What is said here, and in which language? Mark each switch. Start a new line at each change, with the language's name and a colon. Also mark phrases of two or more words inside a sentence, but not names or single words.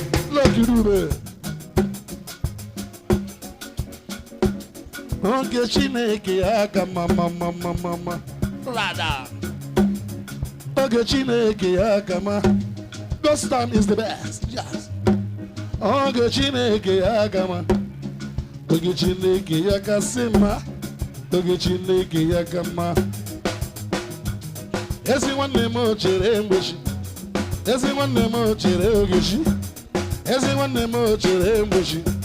English: Look, you do that.
Igbo: Oge Chineke ya ka mma, mma, mma, mma, mma, mma. Oge Chineke ya ka mma.
English: God's time is the best. Yes.
Igbo: Oge Chineke ya ka mma. Oge Chineke ya kasị mma. Oge Chineke ya ka mma. Ezi nwanne m o chere mgbochi. Ezi nwanne m o chere oge chi. Ezi nwanne m o chere mgbochi.